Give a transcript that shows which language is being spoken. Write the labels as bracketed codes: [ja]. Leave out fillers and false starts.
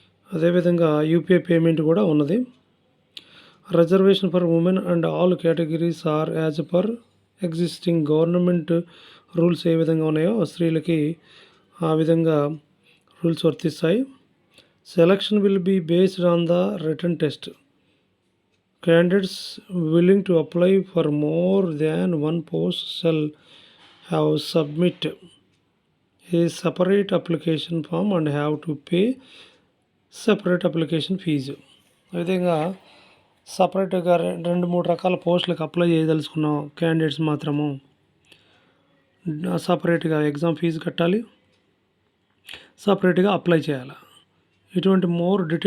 [te] అదేవిధంగా UPI payment కూడా ఉన్నది. [en] reservation for women and all categories are as per existing government rules [te] ఏ విధంగా ఉన్నాయో స్త్రీలకి ఆ విధంగా రూల్స్ వర్తిస్తాయి. [en] Selection will be based on the written test. Candidates willing to apply for more than one post shall have submit a separate application form and have to pay separate application fees. [te] విధంగా సపరేట్గా 2-3 రకాల పోస్టులకు apply చేయదలుచుకున్న candidates మాత్రము సపరేట్గా exam fee కట్టాలి, సపరేట్గా apply చేయాలి. ఇటువంటి మోర్ డీటెయిల్స్